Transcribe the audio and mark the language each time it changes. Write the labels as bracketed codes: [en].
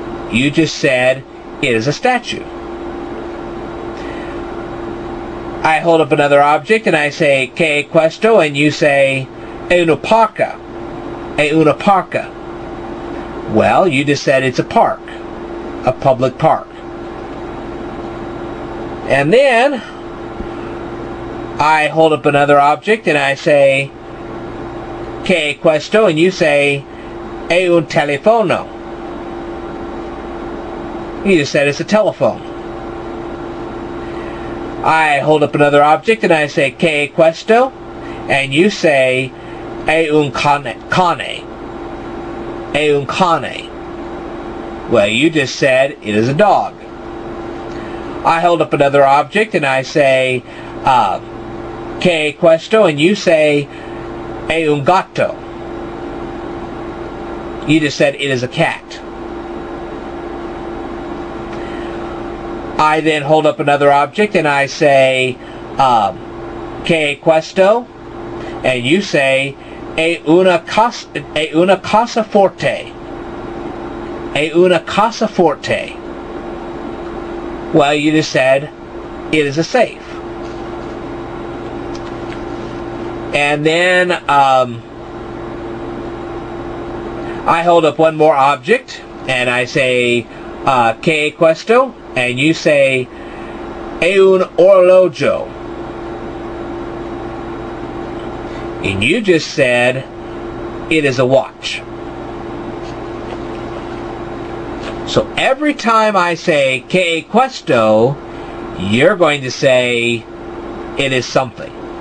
[en] You just said, it is a statue. I hold up another object and I say, [it] che è questo? And you say, è una parca. È una parca. [en] Well, you just said it's a park. A public park. And then, I hold up another object and I say, [it] che è questo? And you say, è un telefono. [en] You just said it's a telephone. I hold up another object and I say, [it] che è questo? And you say, è un cane. È un cane. [en] Well, you just said it is a dog. I hold up another object and I say, [it] che è questo? And you say, è un gatto. [en] You just said it is a cat. I then hold up another object and I say, [it] che è questo? And you say, è una cassaforte. È una cassaforte. [en] Well, you just said, it is a safe. And then, I hold up one more object, and I say, [it] che è questo? And you say, è un orologio. [en] And you just said, it is a watch. So every time I say, [it] che è questo, [en] you're going to say, it is something.